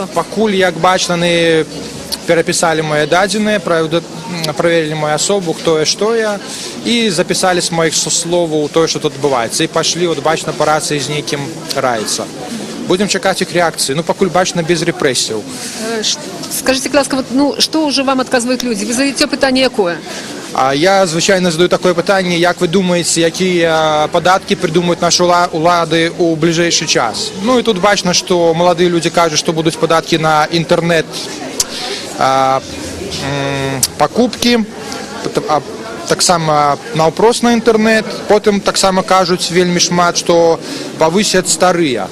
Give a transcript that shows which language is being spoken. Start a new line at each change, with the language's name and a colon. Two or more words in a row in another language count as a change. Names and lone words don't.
Belarusian: Пакуль, як бачна, яны перапісалі мае дадзеныя, праверылі мою асобу, хто я, што я, і запісалі з маіх словаў тое, што тут адбываецца. І пашлі, от бачна, па рацыі з нейкім раіцца. Будем чакаць іх реакцыі. Ну, пакуль бачна, без рэпрэсіяў.
Russian: Скажите, ласка, вот, ну, что уже вам отказывают люди? Вы задаете питание якое?
Belarusian: А я, звычайна, задаю такое пытанне, як вы думаеце, якія падаткі прыдумаюць нашы улады ў бліжэйшы час? Ну, і тут бачна, што маладыя людзі кажуць, што будуць падаткі на інтэрнэт, пакупкі, таксама наўпрост на інтэрнэт, потым таксама кажуць вельмі шмат, што павысяць старыя.